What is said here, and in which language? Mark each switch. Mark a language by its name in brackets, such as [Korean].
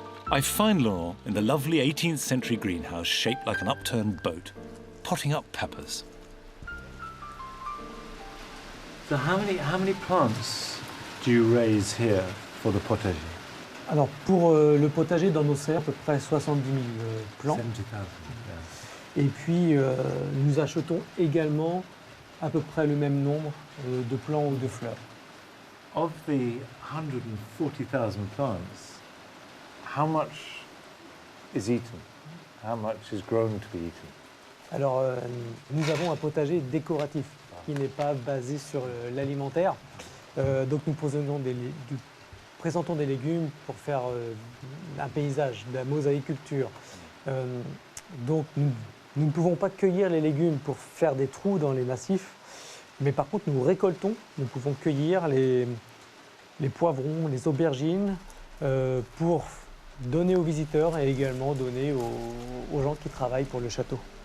[English] I find Laurent in the lovely 18th century greenhouse shaped like an upturned boat, potting up peppers. So how many plants do you raise here for the potager? [French] Alors pour le potager dans nos serres, à peu près 70 000 plants. [English] 70,000. [French] Et puis nous achetons également à peu près le même nombre de plants ou de fleurs. [English] Of the 140,000 plants, how much is eaten? How much is grown to be eaten? [French] Alors nous avons un potager décoratif qui n'est pas basé sur l'alimentaire. Donc nous présentons des légumes pour faire un paysage, de la mosaïculture. Donc nous ne pouvons pas cueillir les légumes pour faire des trous dans les massifs, mais par contre nous récoltons, nous pouvons cueillir les poivrons, les aubergines pour donner aux visiteurs et également donner aux gens qui travaillent pour le château.